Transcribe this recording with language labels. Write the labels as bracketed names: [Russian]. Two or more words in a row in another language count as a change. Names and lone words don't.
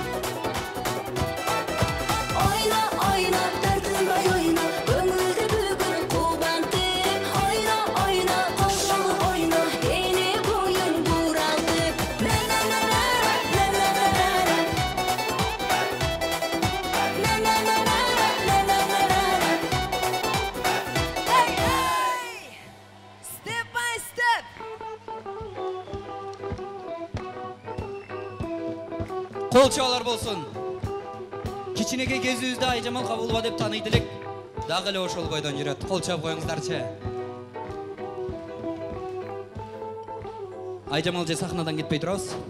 [Kyrgyz] Ойно, ойно, тартынбай ойно, көңүлдү бүгүн кубантып, ойно, ойно, кошулуп ойно, дене боюң буралтып. На-на-на-на-на, на-на-на-на-на. На-на-на-на-на, на-на-на-на. [English] Step by step. [Kyrgyz] Кол чабалар болсун. Кичинекей кезибизде Айжамал Кабылова деп тааныйт элек. Дагы эле ошол бойдон жүрөт. Кол чабып коюңуздарчы. Айжамал же сахнадан кетпей турабыз.